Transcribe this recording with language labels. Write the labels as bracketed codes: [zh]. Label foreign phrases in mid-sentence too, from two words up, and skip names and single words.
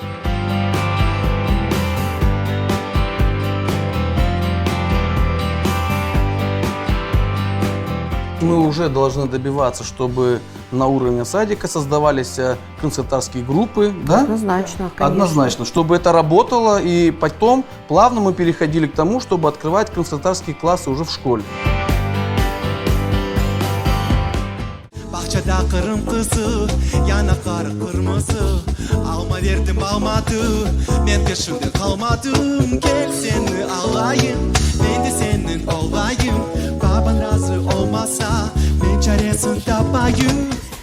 [ru] Мы уже должны добиваться, чтобы на уровне садика создавались крымско-татарские группы. Да? Однозначно, конечно. Однозначно, чтобы это работало, и потом плавно мы переходили к тому, чтобы открывать крымско-татарские классы уже в школе. [crh] Bahçede kırım kızı, yanakları kırmızı. Alma verdim almadı, ben peşinde kalmadım. Gel seni alayım, ben de senin olayım. Baban razı olmasa, ben çaresini tapayım.